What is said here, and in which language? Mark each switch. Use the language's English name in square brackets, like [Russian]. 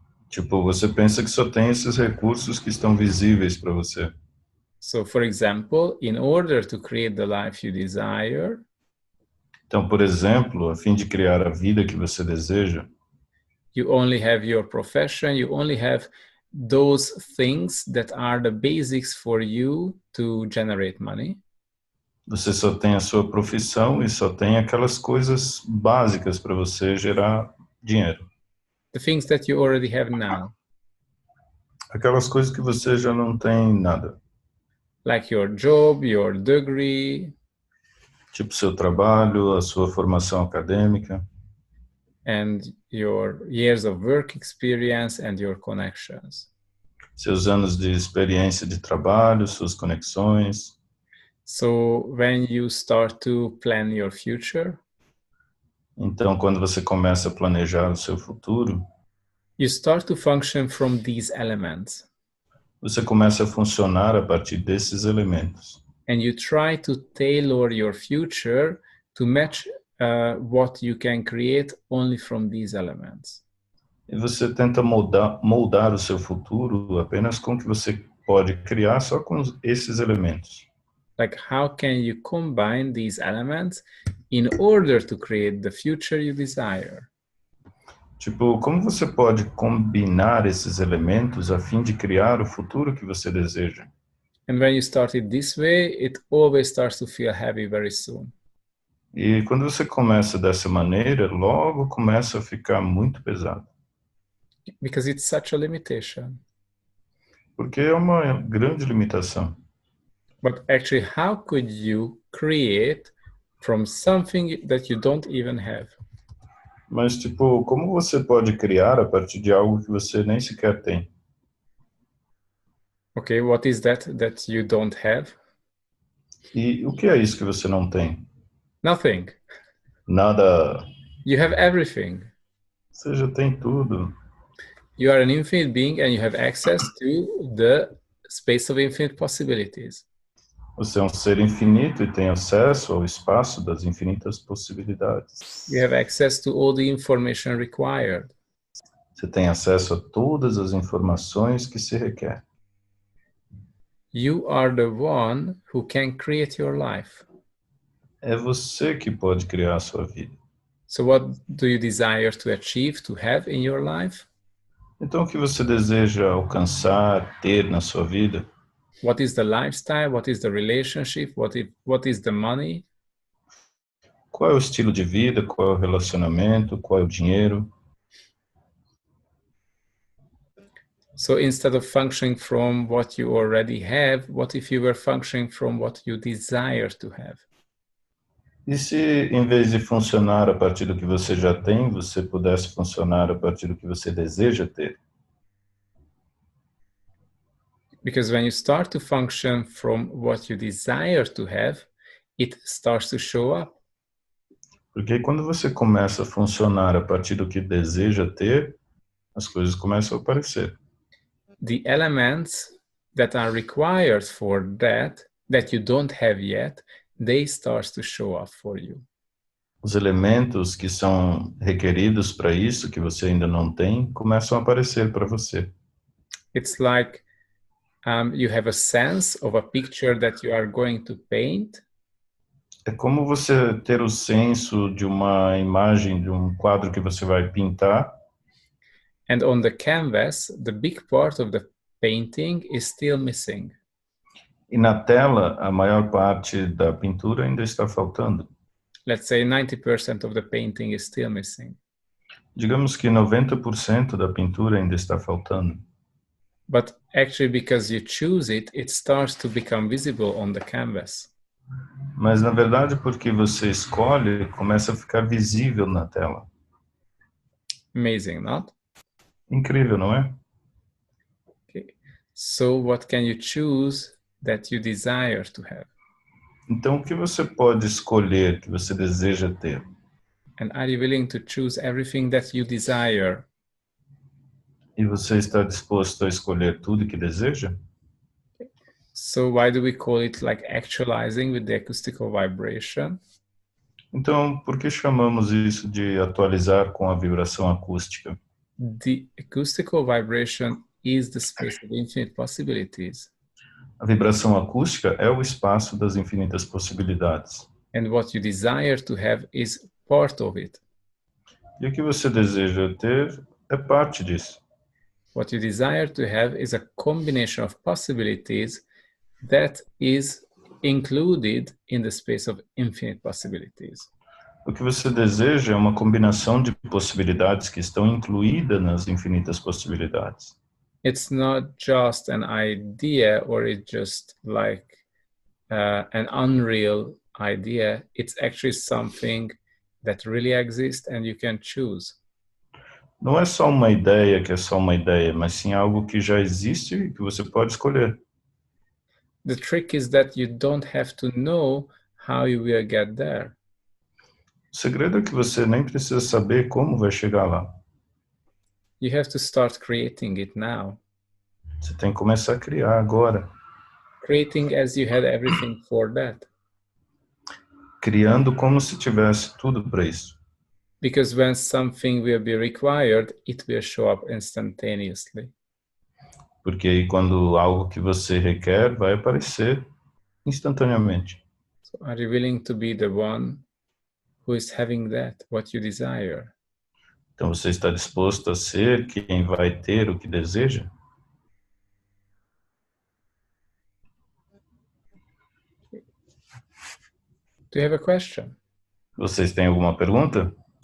[Portuguese] tipo, você pensa que só tem esses recursos que estão visíveis para você. [English] So, for example, in order to create the life you desire, [Portuguese] Então, por exemplo, a fim de criar a vida que você deseja, [English] you only have your profession, you only have those things that are the basics for you to generate money. [Portuguese] você só tem a sua profissão e só tem aquelas coisas básicas para você gerar dinheiro. [English] The things that you already have now, [Portuguese] Aquelas coisas que você já não tem nada. [English] like your job, your degree, [Portuguese] Tipo seu trabalho, a sua formação acadêmica, [English] and your years of work experience and your connections. [Portuguese] seus anos de experiência de trabalho, suas conexões. [English] So when you start to plan your future, [Portuguese] Então, quando você começa a planejar o seu futuro, [English] you start to function from these elements, [Portuguese] você começa a funcionar a partir desses elementos. [English] and you try to tailor your future to match what you can create only from these elements. [Portuguese] E você tenta moldar o seu futuro apenas com o que você pode criar só com esses elementos. [English] Like, how can you combine these elements in order to create the future you desire? [Portuguese] Tipo, como você pode combinar esses elementos a fim de criar o futuro que você deseja? [English] And when you start it this way, it always starts to feel heavy very soon. [Portuguese] E quando você começa dessa maneira, logo começa a ficar muito pesado. [English] Because it's such a limitation. [Portuguese] Porque é uma grande limitação. [English] But actually, how could you create from something that you don't even have? [Portuguese] Mas, tipo, como você pode criar a partir de algo que você nem sequer tem? [English] Okay, what is that you don't have? [Portuguese] E o que é isso que você não tem? [English] Nothing. [Portuguese] Nada. [English] You have everything. [Portuguese] Você já tem tudo. [English] You are an infinite being and you have access to the space of infinite possibilities. [Portuguese] Você é um ser infinito e tem acesso ao espaço das infinitas possibilidades. [English] You have access to all the information required. [Portuguese] Você tem acesso a todas as informações que se requer. [English] You are the one who can create your life. [Portuguese] É você que pode criar a sua vida. [English] So what do you desire to achieve, to have in your life? [Portuguese] Então, o que você deseja alcançar, ter na sua vida? [English] What is the lifestyle? What is the relationship? What is the money? [Portuguese] Qual é o estilo de vida? Qual é o relacionamento? Qual é o dinheiro? [English] So instead of functioning from what you already have, what if you were functioning from what you desire to have? [Portuguese] E se, em vez de funcionar a partir do que você já tem, você pudesse funcionar a partir do que você deseja ter? [English] Because when you start to function from what you desire to have, it starts to show up. [Portuguese] Porque quando você começa a funcionar a partir do que deseja ter, as coisas começam a aparecer. [English] The elements that are required for that you don't have yet, they start to show up for you. [Portuguese] Os elementos que são requeridos para isso, que você ainda não tem, começam a aparecer para você. [English] It's like you have a sense of a picture that you are going to paint. [Portuguese] É como você ter o senso de uma imagem, de um quadro que você vai pintar. [English] And on the canvas, the big part of the painting is still missing. [Portuguese] E na tela, a maior parte da pintura ainda está faltando. [English] Let's say 90% of the painting is still missing. [Portuguese] Digamos que 90% da pintura ainda está faltando. [English] But actually, because you choose it, it starts to become visible on the canvas. [Portuguese] Mas, na verdade, porque você escolhe, começa a ficar visível na tela. [English] Amazing, not? [Portuguese] Incrível, não é? [English] Okay. So what can you choose that you desire to have? [Portuguese] Então, o que você pode escolher, que você deseja ter? [English] And are you willing to choose everything that you desire? [Portuguese] E você está disposto a escolher tudo que deseja? [English] So why do we call it like actualizing with the acoustical vibration? [Portuguese] Então, por que chamamos isso de atualizar com a vibração acústica? [English] The acoustical vibration is the space of infinite possibilities. [Portuguese] A vibração acústica é o espaço das infinitas possibilidades. [English] And what you desire to have is part of it. [Portuguese] E o que você deseja ter é parte disso. [English] What you desire to have is a combination of possibilities that is included in the space of infinite possibilities. [Portuguese] O que você deseja é uma combinação de possibilidades que estão incluídas nas infinitas possibilidades. [English] It's not just an idea or it's just like an unreal idea. It's actually something that really exists and you can choose. [Portuguese] Não é só uma ideia que é só uma ideia, mas sim algo que já existe e que você pode escolher. [English] The trick is that you don't have to know how you will get there. [Portuguese] O segredo é que você nem precisa saber como vai chegar lá. [English] You have to start creating it now. [Portuguese] Você tem que começar a criar agora. [English] Creating as you had everything for that. [Portuguese] Criando como se tivesse tudo para isso. [English] Because when something will be required, it will show up instantaneously. [Portuguese] Porque aí quando algo que você requer vai aparecer instantaneamente. [English] So are you willing to be the one who is having that, what you desire? [Portuguese] Então você está disposto a ser quem vai ter o que deseja? [English] Do you have a question? [Portuguese] Vocês têm alguma pergunta?